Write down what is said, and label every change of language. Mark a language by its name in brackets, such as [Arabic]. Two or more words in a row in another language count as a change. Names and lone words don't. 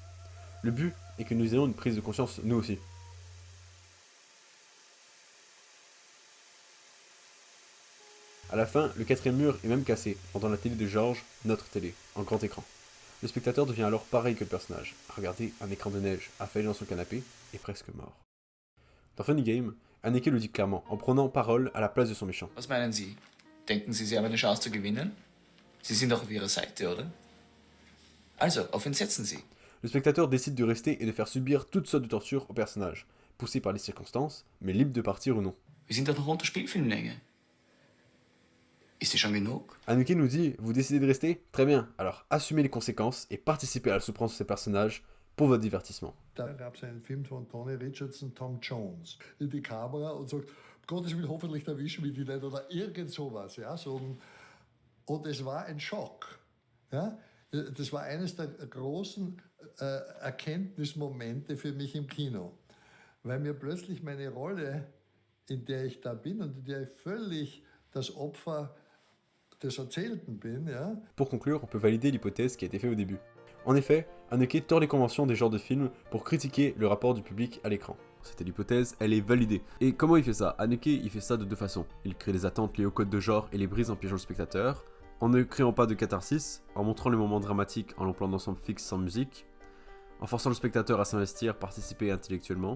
[French] Le but est que nous ayons une prise de conscience nous aussi. A la fin, le quatrième mur est même cassé, rendant la télé de George, notre télé, en grand écran. Le spectateur devient alors pareil que le personnage, à regarder un écran de neige, affalé dans son canapé, et presque mort. Dans Funny Game, Haneke le dit clairement, en prenant parole à la place de son méchant. [German] Was meinen Sie? Denken Sie, Sie haben eine Chance zu gewinnen? Sie sind doch auf Ihrer Seite, oder? Also, auf wen setzen Sie? [French] Le spectateur décide de rester et de faire subir toutes sortes de tortures au personnage, poussé par les circonstances, mais libre de partir ou non. [German] Wir sind doch noch unter Spielfilmlänge. Ist die schon genug? [French] Haneke nous dit, vous décidez de rester? Très bien, alors assumez les conséquences et participez à la souffrance de ces personnages pour votre divertissement. [German] Da gab es einen Film von Tony Richardson, Tom Jones, in die Kamera und sagt, Gottes Willen, hoffentlich erwischen wir die nicht oder irgend sowas. Ja, so und es war ein Schock. Ja? Das war eines der großen Erkenntnismomente für mich im Kino, weil mir plötzlich meine Rolle, in der ich da bin und in der ich völlig das Opfer des Erzählten bin, ja. [French] Pour conclure, on peut valider l'hypothèse qui a été faite au début. En effet, Haneke tord les conventions des genres de films pour critiquer le rapport du public à l'écran. C'était l'hypothèse, elle est validée. Et comment il fait ça? Haneke, il fait ça de deux façons. Il crée des attentes liées au code de genre et les brise en piégeant le spectateur, en ne créant pas de catharsis, en montrant les moments dramatiques en l'employant d'ensemble fixe sans musique, en forçant le spectateur à s'investir, participer intellectuellement.